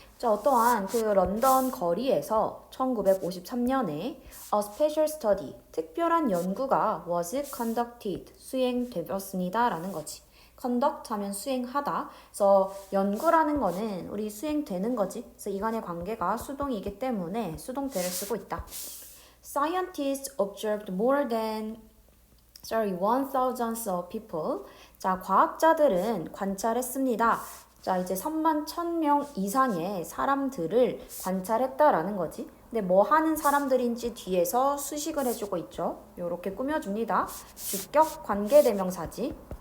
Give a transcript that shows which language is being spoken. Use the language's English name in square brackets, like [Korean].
[Korean] 자, 어떠한 그 런던 거리에서 1953년에 [English] a special study, [Korean] 특별한 연구가 [English] was conducted, [Korean] 수행되었습니다라는 거지. conduct 하면 수행하다. 그래서 연구라는 거는 우리 수행되는 거지. 그래서 이간의 관계가 수동이기 때문에 수동태를 쓰고 있다. [English] Scientists observed more than 1,000 of people. [Korean] 자, 과학자들은 관찰했습니다. 자, 이제 31,000명 이상의 사람들을 관찰했다라는 거지. 근데 뭐 하는 사람들인지 뒤에서 수식을 해주고 있죠. 요렇게 꾸며줍니다. 주격 관계대명사지.